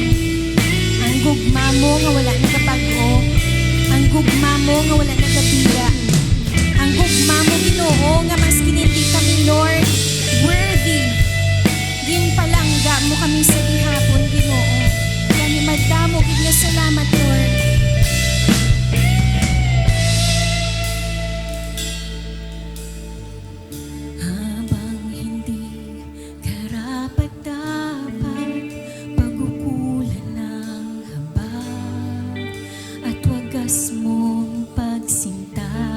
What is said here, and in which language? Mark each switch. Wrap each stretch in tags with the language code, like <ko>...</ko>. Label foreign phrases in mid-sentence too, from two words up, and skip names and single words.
<hil>Ang gugma mo nga wala nagapag-o. Ang gugma mo nga wala nagabira. Ang gugma mo Ginoo nga mas kinindi kami Lord. Worthy. Ginpalangga mo kami sa gihapon Ginoo. Kani madamo gid nga salamat Lord.</hil> <tl>Habang hindi karapat-dapat pagkukulan ng habag at wagas mong pagsinta.</tl>